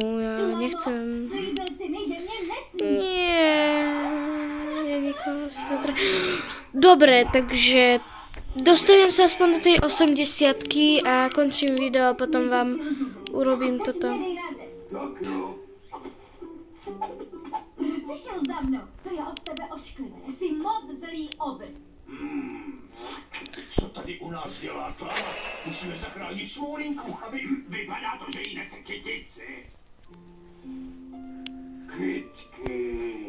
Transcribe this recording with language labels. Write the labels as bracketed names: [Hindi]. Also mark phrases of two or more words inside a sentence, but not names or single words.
[Slovak] Ja nechcem. Nie. Ja nikoho si to... Dobre, takže dostanem sa aspoň do tej 80-ky a končím video a potom vám urobím toto. [Czech] Přece šel za mnou. To je od tebe ošklivé. Jsi moc zlý obr. Co tady u nás dělá Klára? Musíme zachránit Smolinku, aby... Vypadá to, že jí nese kytici. Kytky...